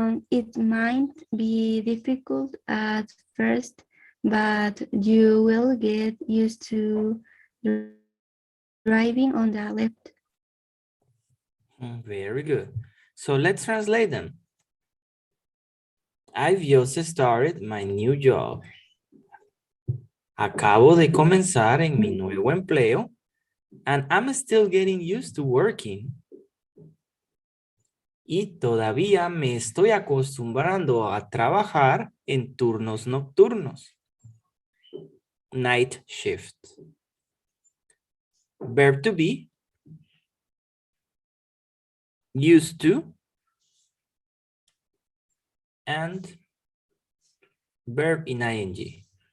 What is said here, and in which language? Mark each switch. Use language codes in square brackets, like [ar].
[en] It might be difficult at first, but you will get used to driving on the left. Very good. So let's translate them. I've just started my new job. [es] Acabo de comenzar en mi nuevo empleo. [en] And I'm still getting used to working. [es] Y todavía me estoy acostumbrando a trabajar en turnos nocturnos. [en] Night shift. Verb to be. used to, and verb in ing.